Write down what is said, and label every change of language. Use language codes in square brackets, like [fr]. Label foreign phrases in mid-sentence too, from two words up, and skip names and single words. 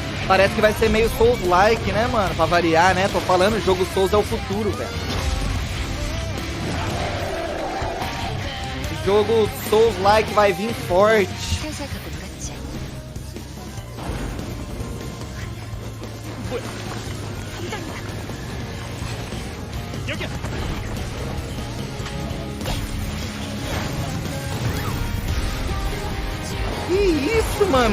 [pt] Parece que vai ser meio Souls-like, né, mano? Pra variar, né? Tô falando, o jogo Souls é o futuro, velho. O jogo Souls-like vai vir forte. [ko] 살살하고 놀았지. [pt] Que isso, mano?